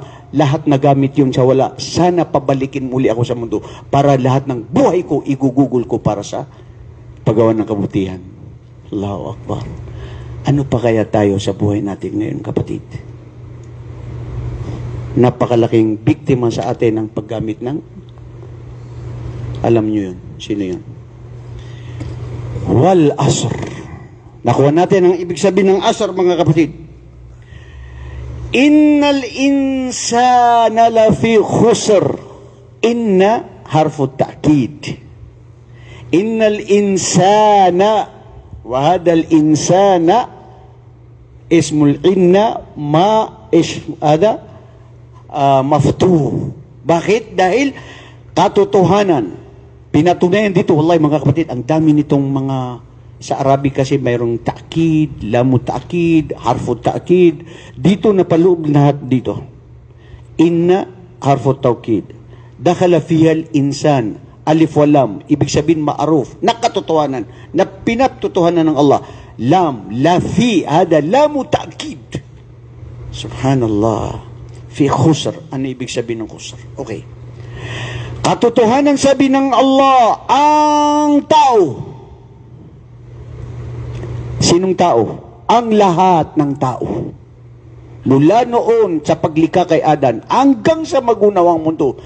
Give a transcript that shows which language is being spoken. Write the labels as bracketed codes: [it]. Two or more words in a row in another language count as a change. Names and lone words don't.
[tl] Lahat nagamit yun sa wala. Sana pabalikin muli ako sa mundo para lahat ng buhay ko igugugol ko para sa paggawa ng kabutihan. [ar] الله أكبر. [tl] Ano pa kaya tayo sa buhay natin ngayon, kapatid? Napakalaking biktima sa atin ng paggamit ng, alam nyo yun, sino yun? [ar] والعصر. [tl] Nakuha natin ang ibig sabihin ng asr, mga kapatid. [ar] إن الإنسان لفي خسر. إن حرف توكيد. إن الإنسان وهذا الإنسان اسم إن ما عدا مفتوح. [tl] Bakit? Dahil katotohanan. Pinatunayan dito, wallahi mga kapatid, ang dami nitong mga, sa Arabic kasi mayroong ta'kid, [ar] لام توكيد, حرف توكيد. [tl] Dito napaloob lahat dito. [ar] إن حرف توكيد. دخل فيها الإنسان، ألف ولام, [tl] ibig sabihin ma'aruf, nakatotohanan, na pinatutuhanan ng Allah. [ar] لام، لفي، هذا لام توكيد. سبحان الله. في خسر. [tl] Ano ibig sabihin ng khusr? Okay. Katotohanan sabi ng Allah, ang tao. Sinong tao? Ang lahat ng tao. Mula noon sa paglikha kay Adan hanggang sa magunawang mundo.